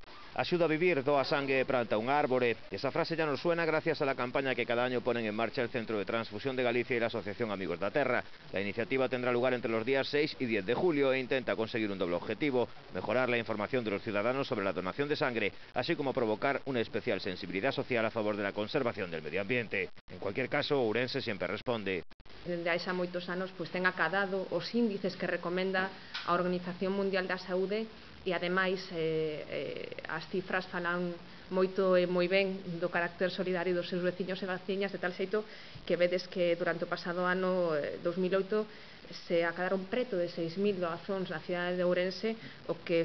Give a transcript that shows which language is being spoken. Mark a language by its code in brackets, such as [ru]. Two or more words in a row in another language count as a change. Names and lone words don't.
[gl] Axuda a vivir, doa sangue e planta un árbore. [es] Esa frase ya nos suena gracias a la campaña que cada año ponen en marcha el Centro de Transfusión de Galicia y la Asociación Amigos da Terra. La iniciativa tendrá lugar entre los días 6 y 10 de julio e intenta conseguir un doble objetivo: mejorar la información de los ciudadanos sobre la donación de sangre, así como provocar una especial sensibilidad social a favor de la conservación del medio ambiente. En cualquier caso, Ourense siempre responde. [gl] Dende hai xa moitos anos ten acadado os índices que recomenda a Organización Mundial da Saúde e ademais as cifras falan moito e moi ben do carácter solidario dos seus veciños e veciñas, de tal xeito que vedes que durante o pasado ano 2008 se acadaron preto de 6.000 doazóns na cidade de Ourense, o que